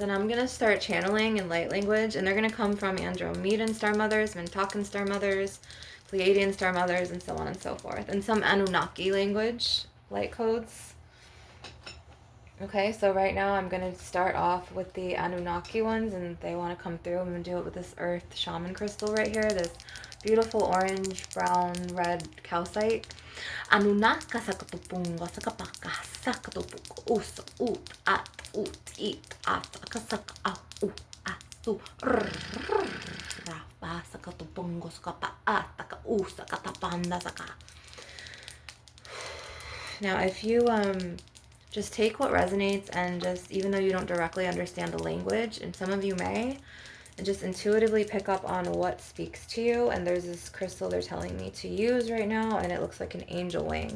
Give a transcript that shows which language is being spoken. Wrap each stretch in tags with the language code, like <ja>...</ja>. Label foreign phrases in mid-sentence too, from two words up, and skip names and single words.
<en>And I'm going to start channeling in light language, and they're going to come from Andromedan star mothers, Mintuccan star mothers, Pleiadian star mothers, and so on and so forth. And some Anunnaki language, light codes. Okay, so right now I'm going to start off with the Anunnaki ones, and they want to come through. I'm going to do it with this earth shaman crystal right here, this beautiful orange, brown, red calcite. Anunaka sakatupungo sakapaka sakatupuko uso ut at ut it at akasaka au asu rafa sakatupungo sakapa ataka usa katapanda saka. Now if you just take what resonates and just, even though you don't directly understand the language, and some of you may, and just intuitively pick up on what speaks to you. And there's this crystal they're telling me to use right now, and it looks like an angel wing.</en>